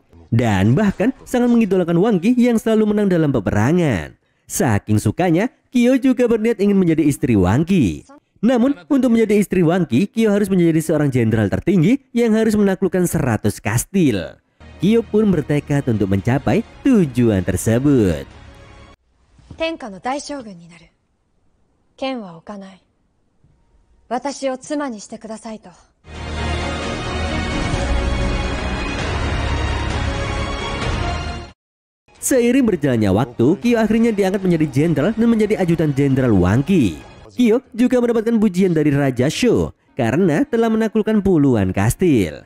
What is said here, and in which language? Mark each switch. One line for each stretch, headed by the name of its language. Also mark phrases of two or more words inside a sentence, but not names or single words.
Indonesian: Dan bahkan sangat mengidolakan Wang Qi yang selalu menang dalam peperangan. Saking sukanya, Qiu juga berniat ingin menjadi istri Wang Qi. Namun, untuk menjadi istri Wang Qi, Qiu harus menjadi seorang jenderal tertinggi yang harus menaklukkan 100 kastil. Qiu pun bertekad untuk mencapai tujuan tersebut.
Japanese: 天下の大将軍になる。剣は置かない。私を妻にしてくださいと。
Indonesian: Seiring berjalannya waktu, Qiu akhirnya diangkat menjadi jenderal dan menjadi ajudan jenderal Wang Qi. Qiu juga mendapatkan pujian dari Raja Shou karena telah menaklukkan puluhan kastil.